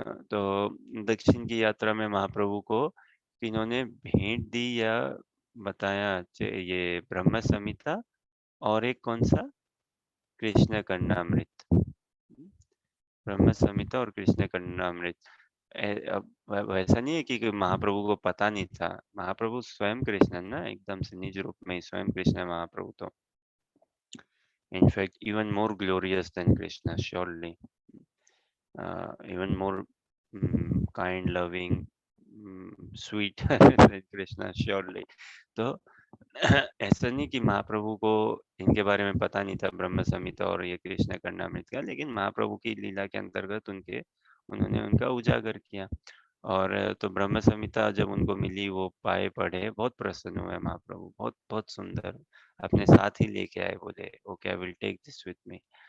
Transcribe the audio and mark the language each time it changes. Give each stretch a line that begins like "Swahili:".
Hindi: तो दक्षिण की यात्रा में महाप्रभु को इन्होंने भेंट दी या बताया, ये ब्रह्म संहिता, और एक कौन सा, कृष्ण कर्णामृत, ब्रह्म संहिता और कृष्ण कर्णामृत, अब वैसा नहीं है कि महाप्रभु को पता नहीं था। महाप्रभु स्वयं कृष्ण है ना, एकदम से निज रूप में ही स्वयं कृष्ण है महाप्रभु तो।
English: In fact, even more glorious than Krishna, surely. Even more kind, loving, sweet than Krishna, surely.
Hindi: तो ऐसा नहीं कि महाप्रभु को इनके बारे में पता नहीं था, ब्रह्म संहिता और ये कृष्ण कर्णामृत का, लेकिन महाप्रभु की लीला के अंतर्गत उन्होंने उनका उजागर किया। और तो ब्रह्म संहिता जब उनको मिली, वो पाए पढ़े, बहुत प्रसन्न हुए महाप्रभु, बहुत बहुत सुंदर, अपने साथ ही लेके आए, बोले
English: Okay I will take this with me.